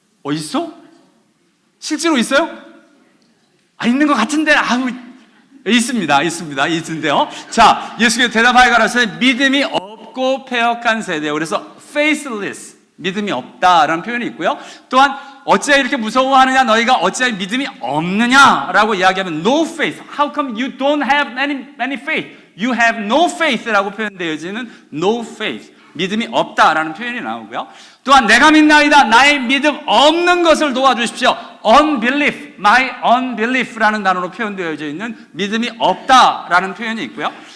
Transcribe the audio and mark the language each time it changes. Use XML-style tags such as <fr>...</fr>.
<ko>있어? 실제로 있어요? 있는 것 같은데, 있는데요. 자, 예수께서 대답하여 가라사대 믿음이 없고 패역한 세대요. 그래서 faithless, 믿음이 없다라는 표현이 있고요. 또한 어찌하여 이렇게 무서워하느냐, 너희가 어찌하여 믿음이 없느냐라고 이야기하면</ko> <en>no faith. How come you don't have many faith? You have no faith</en> <ko>라고 표현되어지는 no faith, 믿음이 없다라는 표현이 나오고요. 또한 내가 믿나이다, 나의 믿음 없는 것을 도와주십시오.</ko> <en>unbelief, my unbelief</en> <ko>라는 단어로 표현되어져 있는 믿음이 없다라는 표현이 있고요.</ko>